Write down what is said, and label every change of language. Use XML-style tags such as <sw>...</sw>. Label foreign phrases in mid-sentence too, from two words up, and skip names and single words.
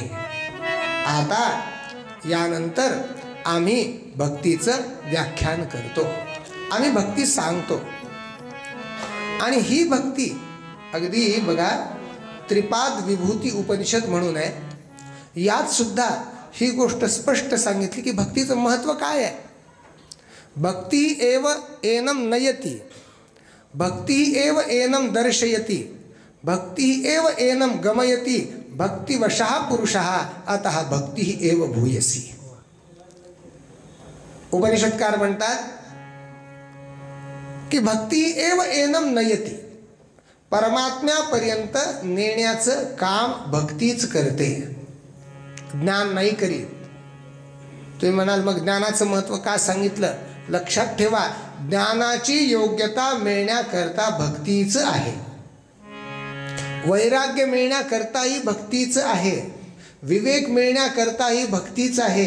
<mr>आता यानंतर आम्ही भक्तीचं व्याख्यान करतो, आम्ही भक्ती सांगतो. आणि ही भक्ती अगदी बघा, त्रिपाद विभूती उपनिषद म्हणून आहे, यात सुद्धा ही गोष्ट स्पष्ट सांगितली की भक्तीचं महत्त्व काय आहे.</mr> <sa>भक्ती एव एनम नयती, भक्ती एव एनम दर्शयति, भक्ति एव एनम गमयति, भक्तिवशः पुरुषः अतः भक्ति एव भूयसी.</sa> <mr>उपनिषदकार म्हणतात की</mr> <sa>भक्ती एव एनम नयती,</sa> <mr>परमात्म्यापर्यंत नेण्याचं काम भक्तीच करते, ज्ञान नाही करीत. तुम्ही म्हणाल मग ज्ञानाचं महत्त्व का सांगितलं. लक्षात ठेवा, ज्ञानाची योग्यता मिळण्याकरता भक्तीच आहे, वैराग्य मिळण्याकरताही भक्तीच आहे, विवेक मिळण्याकरताही भक्तीच आहे.</mr>